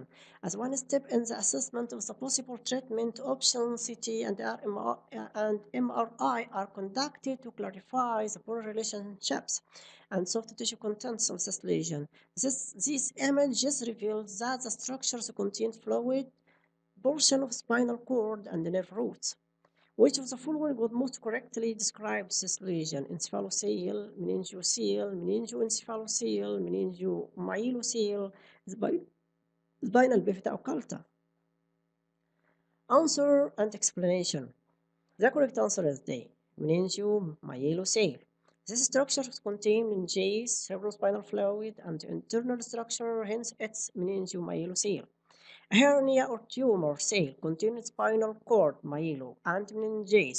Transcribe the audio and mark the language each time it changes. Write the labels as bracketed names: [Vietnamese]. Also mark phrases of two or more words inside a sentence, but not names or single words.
[English] As one step in the assessment of the possible treatment options, CT and MRI are conducted to clarify the poor relationships and soft tissue contents of this lesion. These images reveal that the structures contain fluid, portion of spinal cord, and nerve roots. Which of the following would most correctly describe this lesion? Encephalocele, meningocele, meningoencephalocele, meningomyelocele, spinal bifida occulta. Answer and explanation. The correct answer is D, meningomyelocele. This structure contains meninges, cerebrospinal fluid, and internal structure, hence its meningomyelocele. A hernia or tumor cell containing spinal cord, myelo, and meninges.